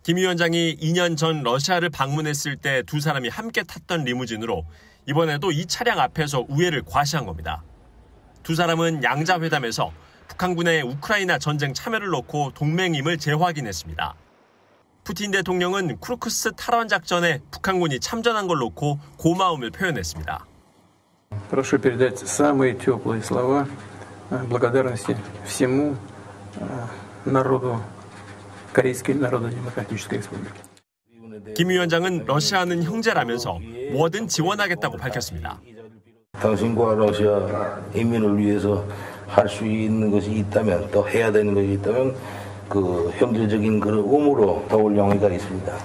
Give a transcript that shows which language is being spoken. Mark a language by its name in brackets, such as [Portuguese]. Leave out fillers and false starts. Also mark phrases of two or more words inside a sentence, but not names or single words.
[Korean] 김 위원장이 2년 전 러시아를 방문했을 때 두 사람이 함께 탔던 리무진으로 이번에도 이 차량 앞에서 우회를 과시한 겁니다. 두 사람은 양자회담에서 북한군의 우크라이나 전쟁 참여를 놓고 동맹임을 재확인했습니다. 푸틴 대통령은 쿠르크스 탈환 작전에 북한군이 참전한 걸 놓고 고마움을 표현했습니다. [Russian] Прошу передать самые теплые слова благодарности всему народу Корейской Народно-Демократической Республики. [Korean] 김 위원장은 러시아는 형제라면서 뭐든 지원하겠다고 밝혔습니다. 당신과 러시아 인민을 위해서 할 수 있는 것이 있다면, 또 해야 되는 것이 있다면 그 형제적인 그런 의무로 도울 용의가 있습니다.